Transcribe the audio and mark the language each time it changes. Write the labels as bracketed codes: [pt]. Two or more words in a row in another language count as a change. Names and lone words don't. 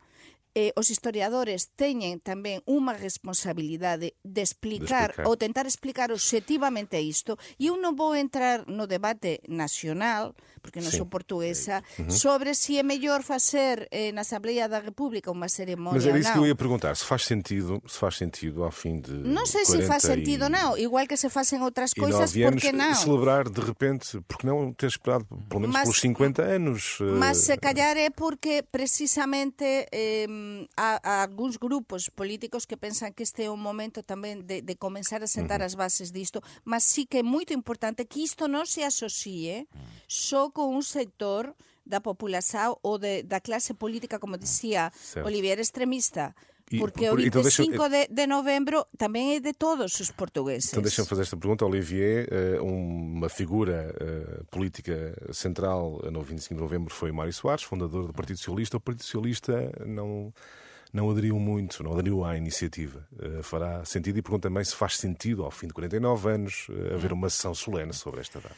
[gl] Os historiadores teñen tamén unha responsabilidade de explicar ou tentar explicar objetivamente isto, e eu non vou entrar no debate nacional, porque non sou portuguesa, sobre se é mellor facer na Asamblea da República unha ceremonia. [pt] Mas era isso que eu ia perguntar, se faz sentido ao fim de [gl] non sei se faz sentido, non. Igual que se facen outras coisas, por que non? [pt] Celebrar de repente, porque não ter esperado pelo menos pelos 50 anos? [gl] Mas se calhar é porque precisamente há algúns grupos políticos que pensan que este é un momento tamén de comenzar a sentar as bases disto, mas sí que é moito importante que isto non se asocie só con un sector da população ou da clase política, como dicía Olivier, extremista. Porque o 25 de novembro tamén é de todos os portugueses. [pt] Então deixa-me fazer esta pergunta. Olivier, uma figura política central no 25 de novembro foi Mário Soares, fundador do Partido Socialista. O Partido Socialista não aderiu muito, não aderiu à iniciativa. Fará sentido, e pergunto também se faz sentido, ao fim de 49 anos, haver uma sessão solene sobre esta data.